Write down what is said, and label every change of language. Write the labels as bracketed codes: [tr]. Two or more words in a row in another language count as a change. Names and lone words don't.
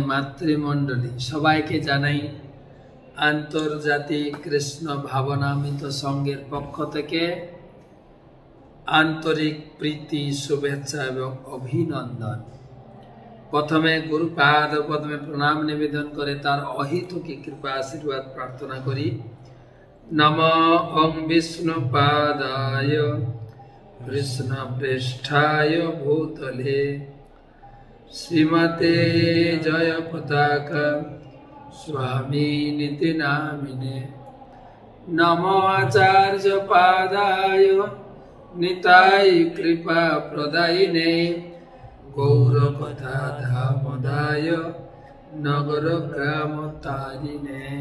[bn] মাতৃমণ্ডলী সবাইকে জানাই আন্তর্জাতিক কৃষ্ণ ভাবনামৃত সংঘের পক্ষ থেকে আন্তরিক প্রীতি শুভেচ্ছা এবং অভিনন্দন। প্রথমে গুরুপাদ পদ্মে প্রণাম নিবেদন করে তার অহিতকি কৃপা আশীর্বাদ প্রার্থনা করি। [sa] নমো ওং বিষ্ণুপাদায় कृष्ण प्रेष्ठाय भूतले श्रीमते जय पताका स्वामी निति नामिने नमो आचार्य पादाय निताय कृपा प्रदायिने गौरकथा धामदाय नगर ग्राम तारिणे।